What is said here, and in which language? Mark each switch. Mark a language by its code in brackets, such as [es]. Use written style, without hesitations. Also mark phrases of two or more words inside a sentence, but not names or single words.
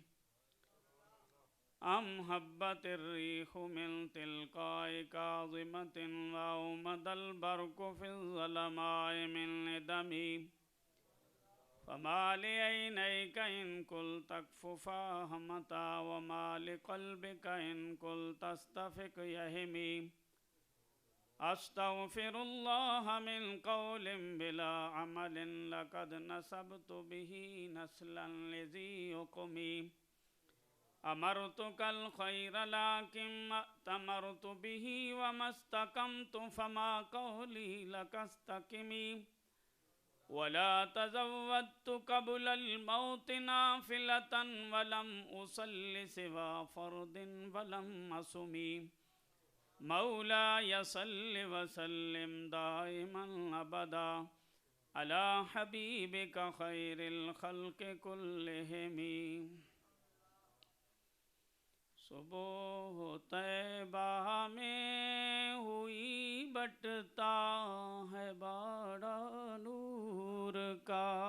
[ar] أم هبت الريح من تلقاء كاظمة وأومض البرق في الظلماء من ندمي. فما لعينيك إن قلت اكففا همتا وما لقلبك إن قلت استفق يهم. أستغفر الله من قول بلا عمل لقد نسبت به نسلا لذي عقم. أمرتك الخير لكن ائتمرت به وما استقمت فما قولي لك استقم. ولا تزودت قبل الموت نافلة ولم أصل سوى فرض ولم أصم. مولاي صل وسلم دائما أبدا على حبيبك خير الخلق كلهم. [ur] صبح طیبہ میں ہوئی بٹتا ہے بڑا نور کا.